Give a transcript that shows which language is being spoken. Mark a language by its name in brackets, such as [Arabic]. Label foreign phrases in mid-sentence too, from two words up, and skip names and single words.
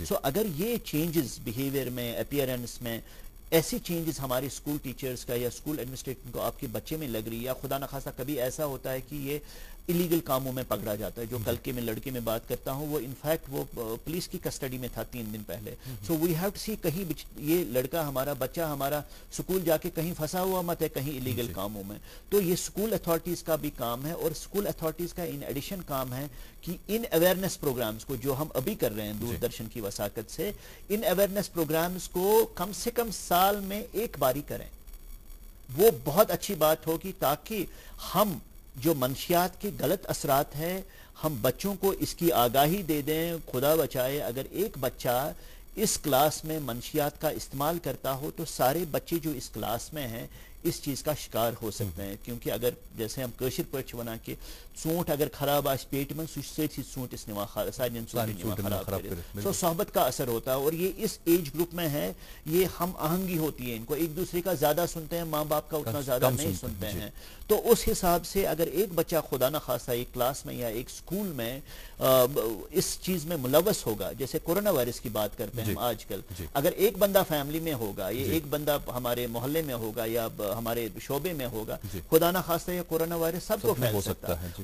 [Urdu] سو اگر یہ چینجز بیہیویئر میں, اپیئرنس میں, ایسی چینجز ہمارے [English] school teachers [Urdu] کا یا [English] school administrator [Urdu] کو آپ کے بچے میں لگ رہی ہے, یا خدا نخواستہ کبھی ایسا ہوتا ہے کہ یہ ایلیگل کاموں میں پکڑا جاتا ہے. جو کل کے میں لڑکے میں بات کرتا ہوں, وہ انفیکٹ وہ پولیس کی کسٹڈی میں تھا 3 دن پہلے. [English] so we have to see کہیں یہ لڑکا ہمارا, بچہ ہمارا اسکول جا کے کہیں پھنسا ہوا مت ہے کہیں ایلیگل کاموں میں. [Urdu] تو یہ [English] school authorities [Urdu] کا بھی کام ہے, اور [English] school authorities [Urdu] کا [English] in addition [Urdu] کام ہے کہ ان [English] awareness programs [Urdu] کو جو ہم ابھی کر رہے ہیں دوردرشن کی وساقت سے, ان [English] awareness programs [Urdu] کو کم سے کم سال میں 1 باری کریں. وہ بہت اچھی بات ہوگی, تاکہ ہم جو منشیات کے غلط اثرات ہیں, ہم بچوں کو اس کی آگاہی دے دیں. خدا بچائے اگر ایک بچہ اس کلاس میں منشیات کا استعمال کرتا ہو, تو سارے بچے جو اس کلاس میں ہیں اس چیز کا شکار ہو سکتے ہیں. کیونکہ اگر جیسے ہم کشر پرچ بنا کے ژوٗنٛٹھ اگر [Kashmiri] خراب آس [Urdu] پیٹ میں, [Kashmiri] سۭتۍ ژوٗنٛٹھ اس نِوان سارنٕے ژوٗنٛٹھٮ۪ن نِوان خراب کٔرِتھ. [Urdu] سو صحبت کا اثر ہوتا ہے, اور یہ اس [English] age group [Urdu] میں ہے, یہ ہم آہنگی ہوتی ہے ان کو, ایک دوسرے کا زیادہ سنتے ہیں, ماں باپ کا اتنا زیادہ نہیں سنتے ہیں. تو اس حساب سے اگر ایک بچہ خدا نخواستہ ایک کلاس میں یا ایک اسکول میں اس چیز میں ملوث ہوگا, جیسے کورونا وائرس کی بات کرتے ہیں ہم آج کل, اگر ایک بندہ فیملی میں ہوگا, یا ایک بندہ ہمارے محلے میں ہوگا, یا ہمارے شعبے میں ہوگا, خدا نخواستہ یہ کورونا وائرس سب کو پھیل سکتا ہے.